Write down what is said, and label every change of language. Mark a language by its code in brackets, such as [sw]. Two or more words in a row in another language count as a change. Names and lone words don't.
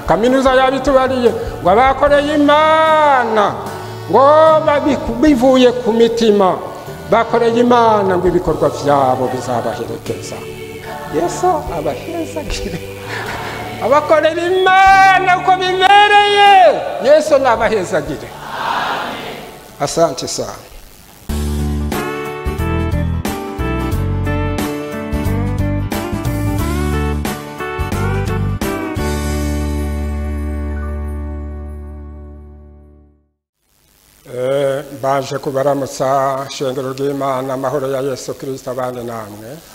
[rn] Kaminuza yabitubariye ngo abakoreye Imana ngo bivuye ku mitima bakoreye Imana ngo ibikorwa byabo bizabaherekeza. Yesu abahezagire abakorera Imana uko bibereye. Yesu nabahezagire. [sw] Asante sana. [rn] Baje kubaramutsa shengero ry'Imana amahoro ya Yesu Kristo abane namwe.